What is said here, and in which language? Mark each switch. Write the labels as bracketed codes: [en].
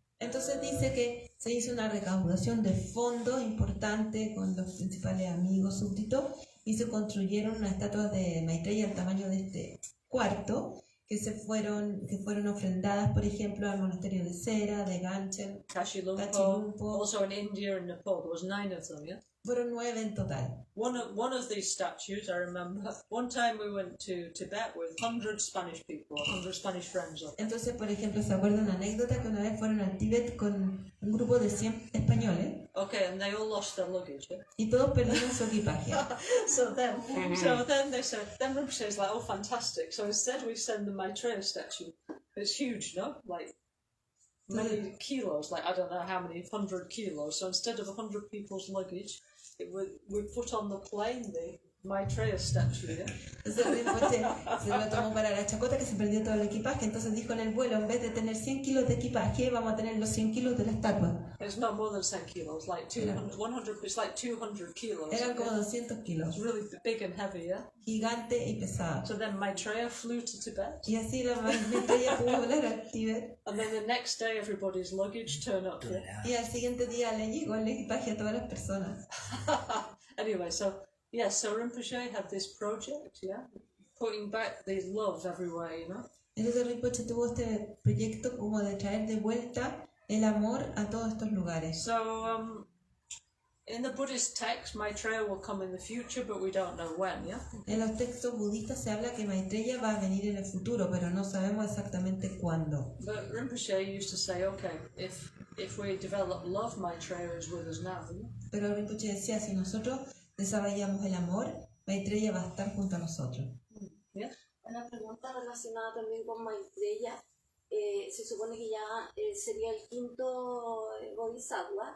[es] Entonces dice que se hizo una recaudación de fondos importante con los principales amigos súbditos y se construyeron unas estatuas de Maitreya al tamaño de este cuarto que fueron ofrendadas, por ejemplo, al monasterio de Tercera, de Gancgehn, Kachilumpo. [en] Also in India and Nepal, there was 9 of them, yeah? [es] Fueron 9 en total. [en] One of these statues, I remember, one time we went to Tibet with 100 Spanish people, 100 Spanish friends. [es] Entonces, por ejemplo, se acuerda una anécdota que una vez fueron al Tíbet con un grupo de 100 españoles. [en] Okay, and they all lost their luggage, yeah? [es] Y todos perdieron su equipaje. [en] so then they said, then Rinpoche is like, oh, fantastic. So instead we send the Maitreya statue. It's huge, no? Like, many kilos, like I don't know how many, 100 kilos. So instead of 100 people's luggage, we put on the plane the Maitreya statue, yeah? [es] Entonces Rinpoche se lo tomó para la chacota, que se perdió todo el equipaje. Entonces dijo en el vuelo, en vez de tener 100 kilos de equipaje, vamos a tener los 100 kilos de la estatua. [en] It's not more than 100 kilos, like 200, 100, it's like 200 kilos. [es] Eran como 200 kilos. [en] It's really big and heavy, yeah? [es] Gigante y pesado. [en] So then Maitreya flew to Tibet. [es] Y así la Maitreya pudo volar al Tíbet. [en] And then the next day everybody's luggage turned up, yeah? [es] Y al siguiente día le llegó el equipaje a todas las personas. [en] Anyway, so Rinpoche had this project, yeah, putting back the love everywhere, you know. [es] Entonces Rinpoche tuvo este proyecto como de traer de vuelta el amor a todos estos lugares. [en] So, in the Buddhist text, Maitreya will come in the future, but we don't know when, yeah. [es] En los textos budistas se habla que Maitreya va a venir en el futuro, pero no sabemos exactamente cuándo. [en] But Rinpoche used to say, okay, if we develop love, Maitreya is with us now. Yeah? [es] Pero Rinpoche decía, si nosotros desarrollamos el amor, Maitreya va a estar junto a nosotros. [en] Yes. [es] Una pregunta relacionada también con Maitreya. Se supone que ya sería el quinto bodhisattva.